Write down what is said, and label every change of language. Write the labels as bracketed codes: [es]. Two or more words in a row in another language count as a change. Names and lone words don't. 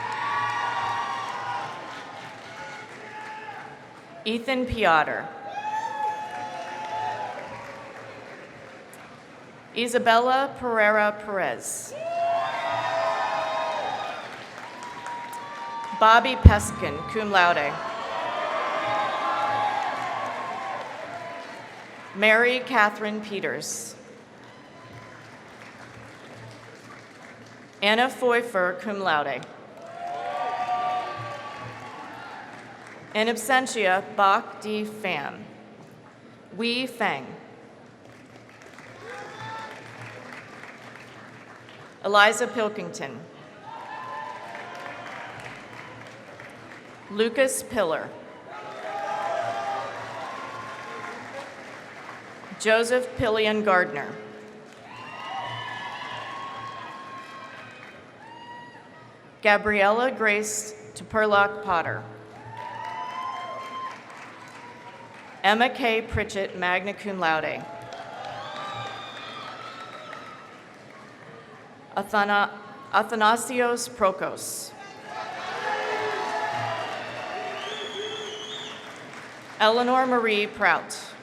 [en] Ethan Piotr. Isabella Pereira Perez. Bobby Peskin, [la] cum laude. [en] Mary Catherine Peters. Anna Pfeiffer, [la] cum laude. In absentia, [en] Bach D. Pham. Wei Feng. Eliza Pilkington. Lucas Pillar. Joseph Pillion Gardner. Gabriella Grace Tupurlock Potter. Emma K. [la] Pritchett, magna cum laude. [en] Athanasios Prokos. Eleanor Marie Prout.